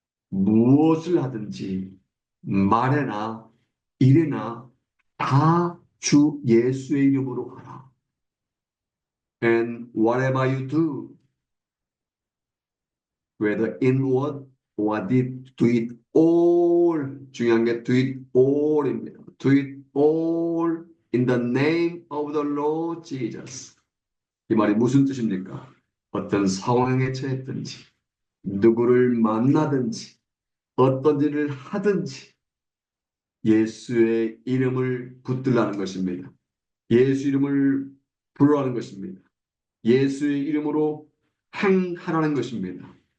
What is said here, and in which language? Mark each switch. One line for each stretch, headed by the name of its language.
Korean: 무엇을 하든지 말에나 일에나 다 주 예수의 이름으로 하라.
English: And whatever you do, whether in word or deed, do it all.
Korean: 중요한 게
English: do it all
Korean: 입니다.
English: Do it all in the name of the Lord Jesus.
Korean: 이 말이 무슨 뜻입니까? 어떤 상황에 처했든지, 누구를 만나든지, 어떤 일을 하든지 예수의 이름을 붙들라는 것입니다. 예수 이름을 부르라는 것입니다. 예수의 이름으로 행하라는 것입니다.